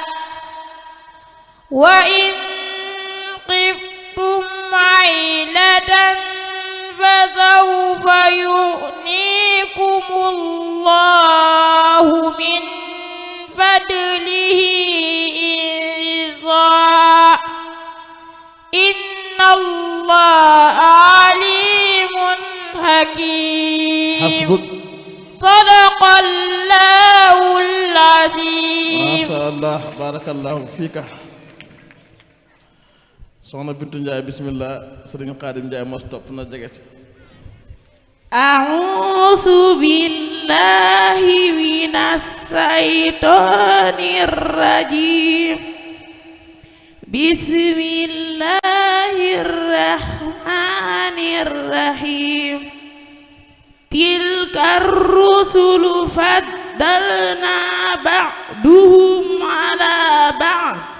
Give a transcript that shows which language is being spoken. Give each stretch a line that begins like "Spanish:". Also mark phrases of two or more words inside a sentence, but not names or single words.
Arabic: وإن خفتم عيلة فسوف يغنيكم الله من فضله إن شاء إن الله عليم حكيم حسبك صدق الله العظيم ما شاء الله بارك الله فيك
Wolof: soxna Bintu Njaay bismillah sëriñ Xaadim Njaay mos topp na jege si
Arabic: أعوذ بالله من الشيطان الرجيم بسم الله الرحمن الرحيم تلك الرسل فضلنا بعضهم على بعض